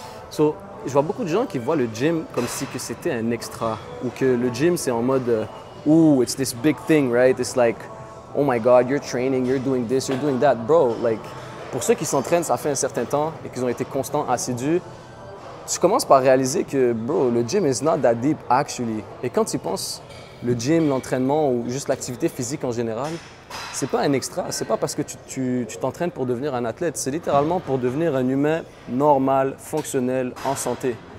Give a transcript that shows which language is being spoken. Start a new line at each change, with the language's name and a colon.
French: So, je vois beaucoup de gens qui voient le gym comme si que c'était un extra. Ou que le gym, c'est en mode,
English: ooh, it's this big thing, right? It's like, oh my God, you're training, you're doing this, you're doing that. Bro, like,
French: pour ceux qui s'entraînent, ça fait un certain temps et qu'ils ont été constants, assidus, tu commences par réaliser que, bro, le gym
English: is not that deep actually.
French: Et quand tu penses, le gym, l'entraînement ou juste l'activité physique en général, c'est pas un extra. C'est pas parce que tu t'entraînes pour devenir un athlète. C'est littéralement pour devenir un humain normal, fonctionnel, en santé.